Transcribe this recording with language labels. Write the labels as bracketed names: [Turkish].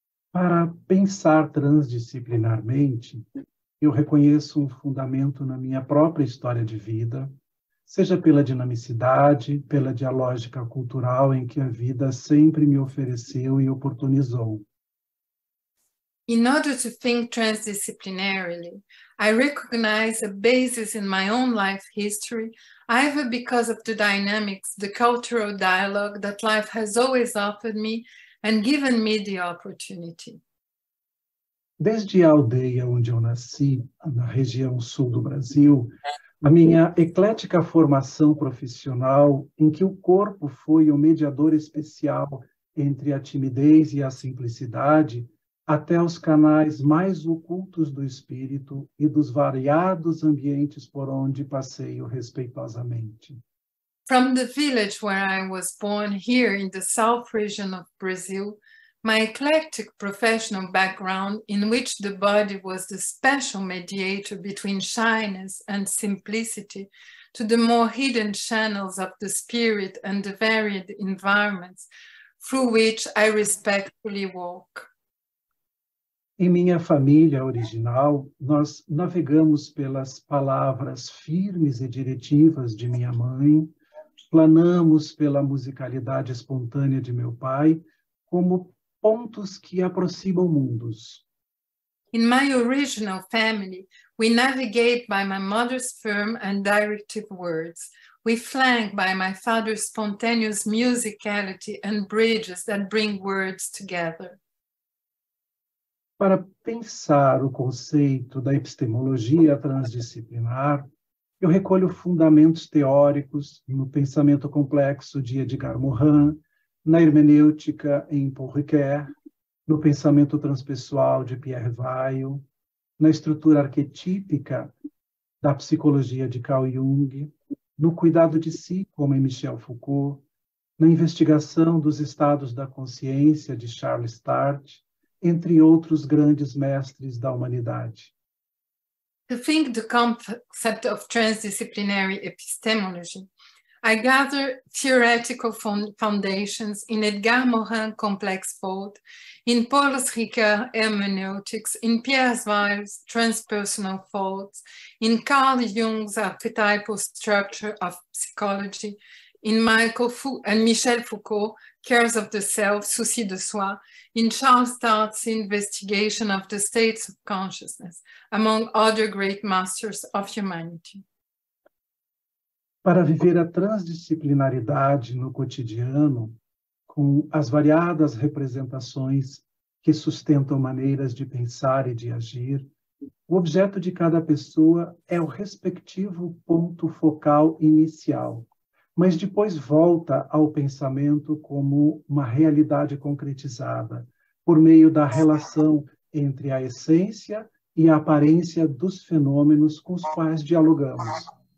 [Portuguese] Para pensar transdisciplinarmente, eu reconheço um fundamento na minha própria história de vida, seja pela dinamicidade, pela dialógica cultural em que a vida sempre me ofereceu e oportunizou. [English] In order to think transdisciplinarily, I recognize a basis in my own life history, either because of the dynamics, the cultural dialogue that life has always offered me and given me the opportunity. [Portuguese] Desde a aldeia onde eu nasci, na região sul do Brasil, a minha eclética formação profissional, em que o corpo foi o mediador especial entre a timidez e a simplicidade, até os canais mais ocultos do espírito e dos variados ambientes por onde passeio respeitosamente. [English] From the village where I was born here in the South region of Brazil, my eclectic professional background in which the body was the special mediator between shyness and simplicity to the more hidden channels of the spirit and the varied environments through which I respectfully walk. [Portuguese] Em minha família original, nós navegamos pelas palavras firmes e diretivas de minha mãe, planamos pela musicalidade espontânea de meu pai, como pontos que aproximam mundos. [English] In my original family, we navigate by my mother's firm and directive words. We flank by my father's spontaneous musicality and bridges that bring words together. [Portuguese] Para pensar o conceito da epistemologia transdisciplinar, eu recolho fundamentos teóricos no pensamento complexo de Edgar Morin, na hermenêutica em Paul Ricoeur, no pensamento transpessoal de Pierre Weil, na estrutura arquetípica da psicologia de Carl Jung, no cuidado de si, como em Michel Foucault, na investigação dos estados da consciência de Charles Tart, entre outros grandes mestres da humanidade. [English] To think the concept of transdisciplinary epistemology, I gather theoretical foundations in Edgar Morin's complex thought, in Paul Ricoeur's hermeneutics, in Pierre Weil's transpersonal thoughts, in Carl Jung's archetypal structure of psychology, in Michel Foucault, Cares of the Self, Souci de Soi, in Charles Tart's investigation of the states of consciousness, among other great masters of humanity. [Portuguese] Para viver a transdisciplinaridade no cotidiano, com as variadas representações que sustentam maneiras de pensar e de agir, o objeto de cada pessoa é o respectivo ponto focal inicial, mas depois volta ao pensamento como uma realidade concretizada, por meio da relação entre a essência e a aparência dos fenômenos com os quais dialogamos.